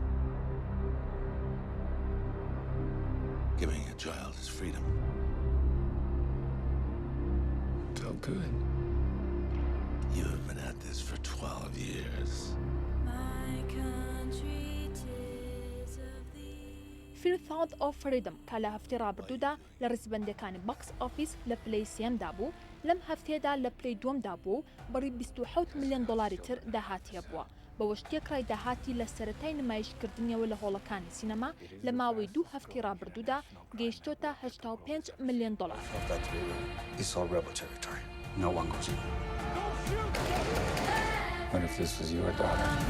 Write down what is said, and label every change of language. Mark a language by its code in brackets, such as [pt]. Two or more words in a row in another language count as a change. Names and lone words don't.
[en] Giving a child his freedom. Felt good. You have been at this for 12 years. [ckb] فیلم Thought of Freedom کە لە هەفتەی ڕابردوودا لە ڕیزبەندەکانی [en] box office [ckb] لە پلەی سێمدا بوو لەم هەفتەیەدا لە پلەی دووەمدا بوو بڕی 27 ملیۆن دلاری تر داهاتیە بووە. بە وشتێکڕای داهاتی لە سەرەتای نمایشکردنیەوە لە هۆڵەکانی سینەما لە ماوەی 2 هەفتەی ڕابردوودا گەیشتۆتە 85 ملیۆن دلار. [en] It's all rebel territory. No one goes in. What if this was your daughter?